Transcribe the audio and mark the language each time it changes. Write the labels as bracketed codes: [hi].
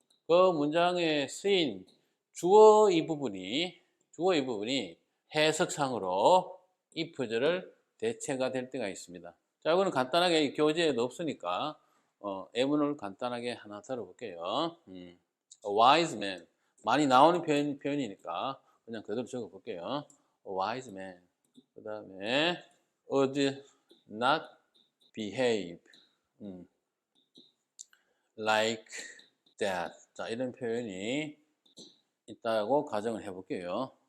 [ko] 그 문장에 쓰인 주어 이 부분이 해석상으로 if절을 대체가 될 때가 있습니다. 자, 이거는 간단하게 교재에도 없으니까 예문을 간단하게 하나 들어볼게요. A wise man, 많이 나오는 표현이니까 그냥 그대로 적어볼게요. [en] A wise man. [ko] 그 다음에 [en] would not behave like that. [ko] 자, 이런 표현이 있다고 가정을 해볼게요.